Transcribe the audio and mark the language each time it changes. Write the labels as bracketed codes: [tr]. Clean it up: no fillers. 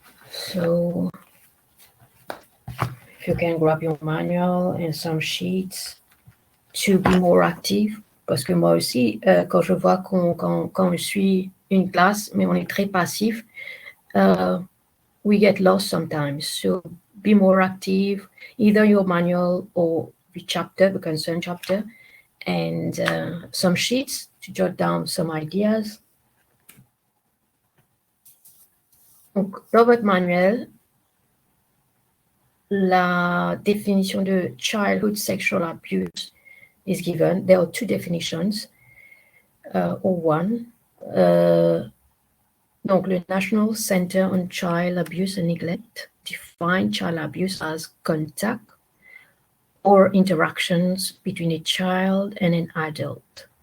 [en] So, if you can grab your manual and some sheets to be more active, [fr] parce que moi aussi, quand je vois quand je suis une classe, mais on est très passif, [en] we get lost sometimes. So be more active, either your manual or the chapter, the concerned chapter, and some sheets to jot down some ideas. [fr] Donc, dans votre manuel, la définition de [en] childhood sexual abuse is given. There are two definitions, or one. Donc, le National Center on Child Abuse and Neglect define child abuse as contact or interactions between a child and an adult.